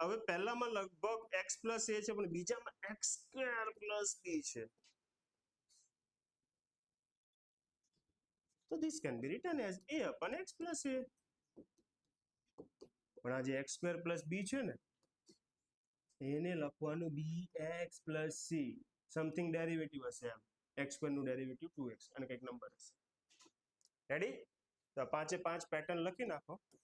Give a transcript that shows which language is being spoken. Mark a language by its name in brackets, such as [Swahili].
[Gujarati] હવે પહેલામાં લગભગ x પ્લસ a છે, પણ બીજામાં x સ્ક્વેર પ્લસ b છે. તો [English] this can be written as a upon x plus a. [Gujarati] પણ આ જે x સ્ક્વેર પ્લસ b છે ને, એને લખવાનું bx plus c. Something derivative હશે એમ. x સ્ક્વેર નું ડેરિવેટિવ 2x અને કંઈક નંબર હશે. રેડી? તો પાંચે પાંચ પેટર્ન લખી નાખો.